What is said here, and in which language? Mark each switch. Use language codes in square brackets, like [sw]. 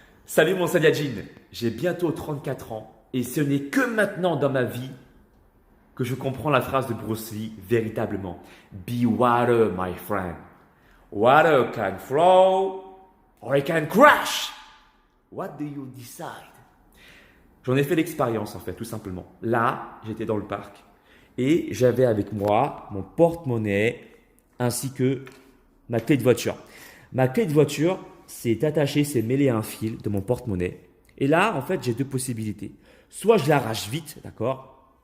[fr] Salut mon Saiyajin, j'ai bientôt 34 ans et ce n'est que maintenant dans ma vie que je comprends la phrase de Bruce Lee véritablement. [en] Be water, my friend. Water can flow or it can crash. What do you decide? [fr] J'en ai fait l'expérience en fait, tout simplement. Là, j'étais dans le parc et j'avais avec moi mon porte-monnaie ainsi que ma clé de voiture. Ma clé de voiture, c'est attaché, c'est mêlé à un fil de mon porte-monnaie. Et là, en fait, j'ai deux possibilités. Soit je l'arrache vite, d'accord?